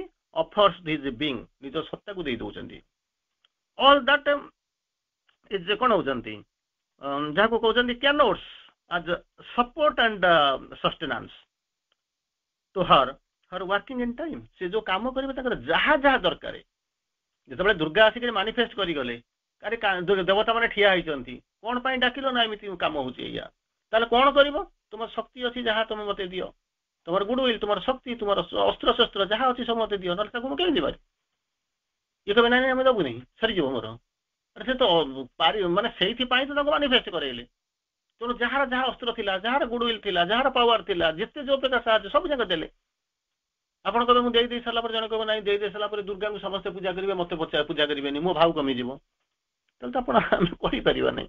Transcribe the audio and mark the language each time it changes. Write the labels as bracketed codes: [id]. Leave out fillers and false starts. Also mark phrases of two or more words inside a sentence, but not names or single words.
[en] offers his being, [or] ନିଜ ସତ୍ତାକୁ ଦେଇ ଦଉଛନ୍ତି। [en] all that is [or] କଣ ହଉଛନ୍ତି, ଯାହାକୁ କହୁଛନ୍ତି [en] connotes as support and sustenance to her working in time. [or] ସେ ଯୋଉ କାମ କରିବେ ତାଙ୍କର ଯାହା ଯାହା ଦରକାର। ଯେତେବେଳେ ଦୁର୍ଗା ଆସିକି ମାନିଫେଷ୍ଟ କରିଗଲେ, ଆରେ ଦେବତା ମାନେ ଠିଆ ହେଇଛନ୍ତି, କଣ ପାଇଁ ଡାକିଲ ନା ଏମିତି କାମ ହଉଛି ଏଇଆ, ତାହେଲେ କଣ କରିବ? ତୁମର ଶକ୍ତି ଅଛି, ଯାହା ତମେ ମତେ ଦିଅ, [bn] তোমার গুডউইল, তোমার শক্তি, তোমার অস্ত্র শস্ত্র [or] ଯାହା ଅଛି ସବୁ ମତେ ଦିଅ, ନହେଲେ ତାକୁ ମୁଁ କେମିତି ପାରି? ଇଏ କହିବେ ନାଇଁ ଆମେ ଦେବୁନି, ସରିଯିବ ମୋର। ସେ ତ ମାନେ ସେଇଥିପାଇଁ ତ ତାଙ୍କୁ ମାନିଫେଷ୍ଟ କରେଇଲେ। ତେଣୁ ଯାହାର ଯାହା ଅସ୍ତ୍ର ଥିଲା, ଯାହାର ଗୁଡଉଇଲ ଥିଲା, ଯାହାର ପାୱାର ଥିଲା, ଯେତେ ଯୋଉ ପ୍ରକାର ସାହାଯ୍ୟ ସବୁ ଯାକ ଦେଲେ। ଆପଣ କହିବେ ମୁଁ ଦେଇ ସାରିଲା ପରେ, ଜଣେ କହିବ ନାଇଁ ଦେଇ ସାରିଲା ପରେ ଦୁର୍ଗାଙ୍କୁ ସମସ୍ତେ ପୂଜା କରିବେ, ମତେ ପୂଜା କରିବେନି, ମୋ ଭାଉ କମିଯିବ, ତାହେଲେ ତ ଆପଣ ଆମେ କହିପାରିବା ନାହିଁ।